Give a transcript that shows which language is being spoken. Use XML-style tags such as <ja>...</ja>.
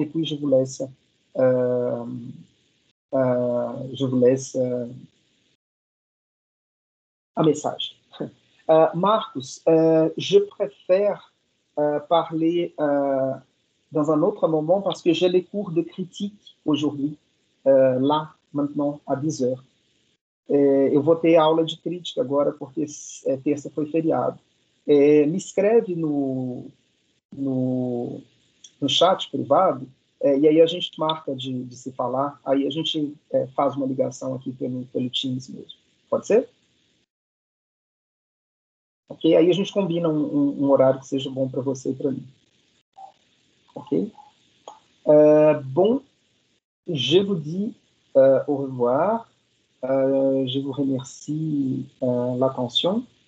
<fr>Et puis, je vous laisse un message. Marcus, je préfère parler dans un autre moment parce que j'ai les cours de critique aujourd'hui, lá, maintenant, à 10 heures.</fr> <pt>Eu vou ter aula de crítica agora porque terça foi feriado. Me escreve no chat privado e aí a gente marca de se falar, aí a gente faz uma ligação aqui pelo Teams mesmo. Pode ser? Ok? Aí a gente combina um horário que seja bom para você e para mim. Ok?</pt> <fr>Bon, je vous dis au revoir. Je vous remercie l'attention.</fr>